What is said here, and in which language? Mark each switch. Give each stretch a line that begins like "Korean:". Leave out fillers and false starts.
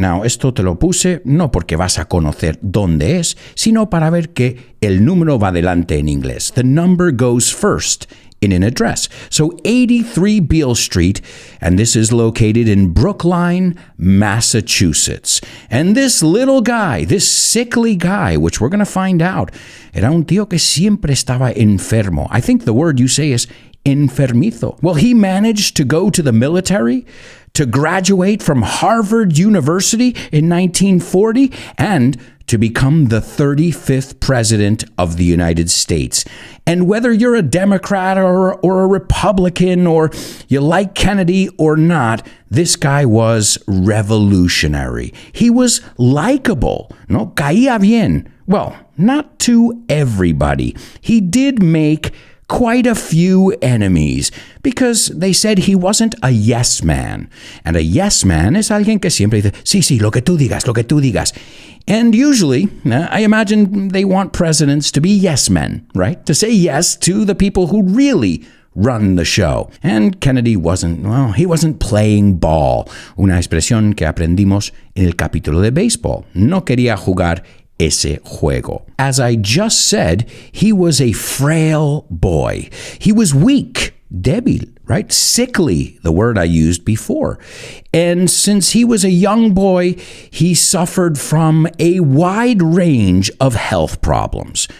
Spanish: Now, esto te lo puse no porque vas a conocer dónde es, sino para ver que el número va delante en inglés.
English: The number goes first in an address. So 83 Beale Street, and this is located in Brookline, Massachusetts. And this little guy, this sickly guy, which we're going to find out, era un tío que siempre estaba enfermo. I think the word you say is enfermizo. Well, he managed to go to the military, to graduate from Harvard University in 1940, and to become the 35th president of the United States. And whether you're a Democrat or a Republican, or you like Kennedy or not, this guy was revolutionary. He was likable, no? Caía bien. Well, not to everybody. He did make quite a few enemies because they said he wasn't a yes man.
Spanish: And a yes man es alguien que siempre dice, sí, lo que tú digas, lo que tú digas.
English: And usually, I imagine they want presidents to be yes men, right? To say yes to the people who really run the show. And Kennedy he wasn't playing ball.
Spanish: Una expresión que aprendimos en el capítulo de béisbol. No quería jugar ese juego.
English: As I just said, he was a frail boy. He was weak, débil, right? Sickly, the word I used before. And since he was a young boy, he suffered from a wide range of health problems.